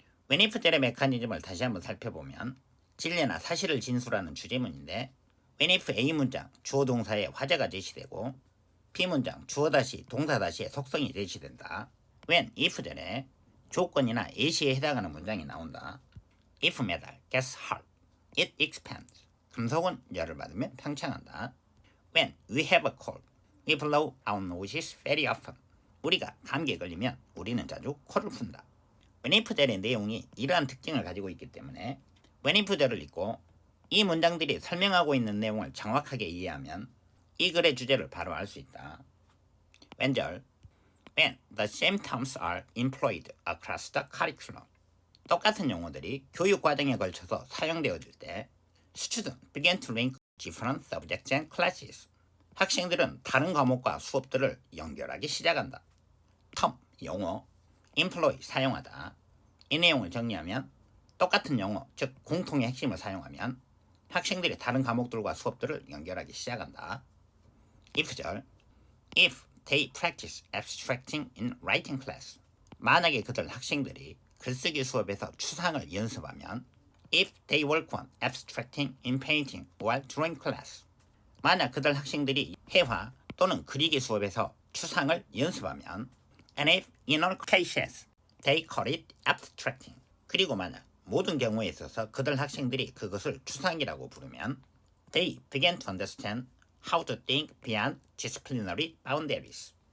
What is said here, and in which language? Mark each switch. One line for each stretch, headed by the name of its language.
Korean: when if절의 메커니즘을 다시 한번 살펴보면 진리나 사실을 진술하는 주제문인데 when if A 문장 주어 동사의 화제가 제시되고 B 문장 주어 다시 동사 다시의 속성이 제시된다. when if절에 조건이나 예시에 해당하는 문장이 나온다.
English: If metal gets hot, it expands.
Korean: 금속은 열을 받으면 팽창한다.
English: When we have a cold, we blow our noses very often.
Korean: 우리가 감기에 걸리면 우리는 자주 코를 푼다. when if절의 내용이 이러한 특징을 가지고 있기 때문에 when if절을 읽고 이 문장들이 설명하고 있는 내용을 정확하게 이해하면 이 글의 주제를 바로 알 수 있다.
English: 웬절 when the same terms are employed across the curriculum.
Korean: 똑같은 용어들이 교육 과정에 걸쳐서 사용되어질 때
English: students begin to link different subjects and classes.
Korean: 학생들은 다른 과목과 수업들을 연결하기 시작한다. term, 용어, employ, 사용하다. 이 내용을 정리하면 똑같은 용어, 즉 공통의 핵심을 사용하면 학생들이 다른 과목들과 수업들을 연결하기 시작한다.
English: if절 If they practice abstracting in writing class.
Korean: 만약에 그들 학생들이 글쓰기 수업에서 추상을 연습하면
English: if they work on abstracting in painting or drawing class.
Korean: 만약 그들 학생들이 회화 또는 그리기 수업에서 추상을 연습하면
English: and if in all cases they call it abstracting.
Korean: 그리고 만약 모든 경우에 있어서 그들 학생들이 그것을 추상이라고 부르면
English: they begin to understand how to think beyond disciplinary boundaries.